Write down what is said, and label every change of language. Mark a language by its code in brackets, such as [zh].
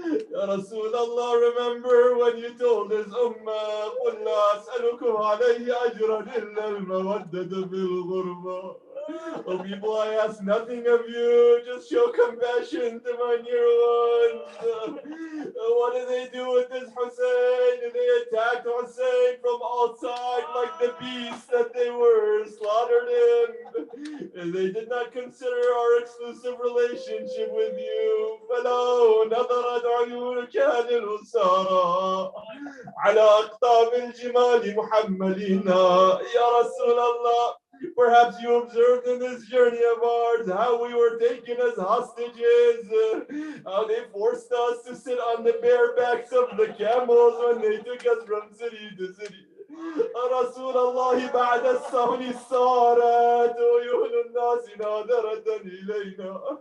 [en] Ya Rasulullah, remember when you told his ummah, [ar] قُلْ لَا أَسْأَلُكُمْ عَلَيْهِ أَجْرًا إِلَّا الْمَوَدَّةَ فِي الْغُرْبَةِ. [en] O people, I ask nothing of you, just show compassion to my near ones. What did they do with this Hussein? They attacked Hussein from all sides like the beasts that they were, slaughtered him. They did not consider our exclusive relationship with you. [ar] فلو نظرت عيونك للأسارى على أقطاب الجمال محملين. يا رسول الله, [en] perhaps you observed in this journey of ours how we were taken as hostages, how they forced us to sit on the bare backs of the camels when they took us from city to city. [ar] رسول الله بعد الصون صارت عيون الناس ناظرة إلينا.